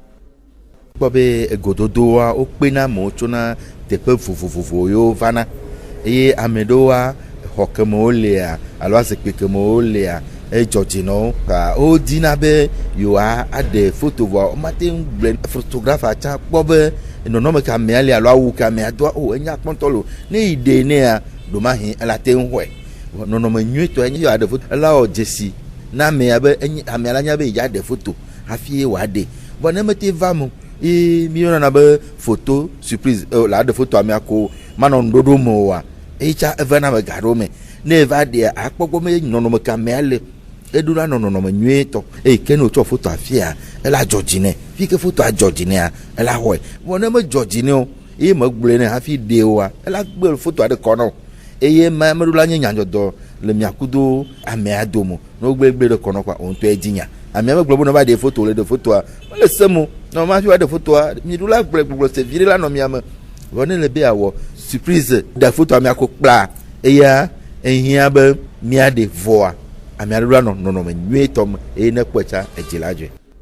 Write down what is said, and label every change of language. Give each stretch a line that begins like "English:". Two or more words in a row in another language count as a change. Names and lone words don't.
Ewe: kpɔ be egododoa wokpena amewo tsona teƒe vovovowo yewo vana eye ame ɖewoa xɔ keme wolea alo azikpui keme wolea edzɔdzinɔwo ka wodina be yewoa aɖe foto vɔa womate ŋu gblẽ fotografa tsã kpɔ be nɔnɔme ke amea le alo awu ke amea doa enya kpɔntɔ lo ne yi ɖe nea ɖomahi ela te ŋu xɔe nɔnɔme nyuietɔ enye yewoa ɖe foto ela wɔ dzesi na amea be amea la nya be ya ɖe foto hafi wòaɖe vɔ ne mete va mo mi yɔna be
French: photo surprise
Ewe: la ɖe foto amea ko manɔ nuɖoɖo me oa etsa eva na me gaɖo me ne eva ɖea akpɔgbɔ me nɔnɔme ke amea le eɖo la nɔnɔme nyuietɔ eye ke ne wotsɔ foto afia ela dzɔdzi nɛ fi ke foto adzɔdzi nɛa ela xɔe vɔ ne medzɔdzi nɛ o eye megblɔe nɛ hafi ɖe oa ela gbe foto aɖe kɔ na o eye meɖo la nye nyadzɔdɔ le miakudo amea dome ne wogbe ɖe kɔ na kɔa o ŋutɔ edzinya amea megblɔ be ne va ɖe foto le ɖe fotoa mele se mo na ma fi wa ɖe fotoa mi ɖo la gblɔ se vi ɖe la nɔ mia me vɔ ne le be awɔ surprise ɖe fotoa mia ko kpla eya ehia be mia ɖe vɔa amea ɖo la nɔ nɔnɔme nyuietɔ me eye ne kpɔe tsa edzi la dzɔe.